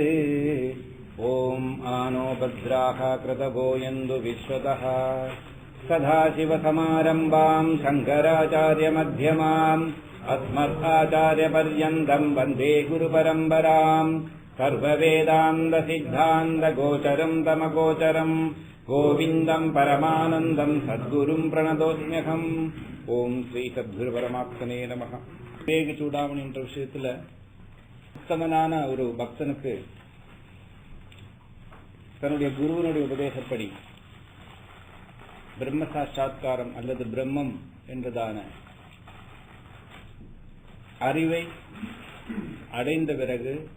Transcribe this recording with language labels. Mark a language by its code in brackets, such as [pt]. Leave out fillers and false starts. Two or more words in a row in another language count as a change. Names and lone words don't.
[sa] ॐ आनो भद्राः कृतवो यन्तु विश्वतः सदाशिवसमारम्भां शङ्कराचार्यमध्यमाम् अस्मदाचार्यपर्यन्तं वन्दे गुरुपरम्पराम्। सर्ववेदान्तसिद्धान्तगोचरं तमगोचरं गोविन्दं परमानन्दं सद्गुरुं प्रणतोऽस्म्यहम्। ओम् श्री सद्गुरु परमात्मने नमः. [ta] விவேக சூடாமணி என்ற விஷயத்துல உத்தமனான ஒரு பக்தனுக்கு தன்னுடைய குருவனுடைய உபதேசப்படி பிரம்ம சாட்சா்காரம் அல்லது பிரம்மம் என்றதான அறிவை அடைந்த பிறகு